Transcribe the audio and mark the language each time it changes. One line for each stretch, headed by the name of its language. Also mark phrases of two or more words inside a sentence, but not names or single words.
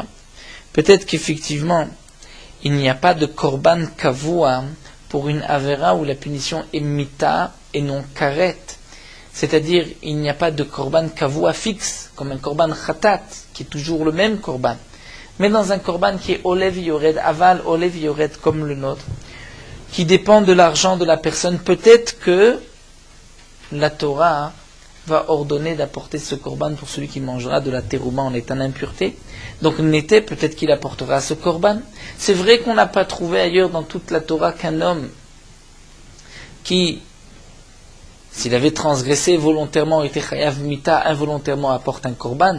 French: Peut-être qu'effectivement il n'y a pas de
Hebrew: קרבן קבוע
French: pour une avera où la punition est mita et non karet. C'est-à-dire, il n'y a pas de
Hebrew: קרבן קבוע
French: fixe, comme un
Hebrew: קרבן חטאת,
French: qui est toujours le même korban. Mais dans un korban qui est
Hebrew: עולה ויורד, אבל עולה ויורד
French: comme le nôtre, qui dépend de l'argent de la personne, peut-être que la Torah va ordonner d'apporter ce korban pour celui qui mangera de la terouma en état d'impureté. Donc n'était peut-être qu'il apportera ce korban. C'est vrai qu'on n'a pas trouvé ailleurs dans toute la Torah qu'un homme qui, s'il avait transgressé volontairement, était
Hebrew: חייב מיתה,
French: involontairement apporte un korban.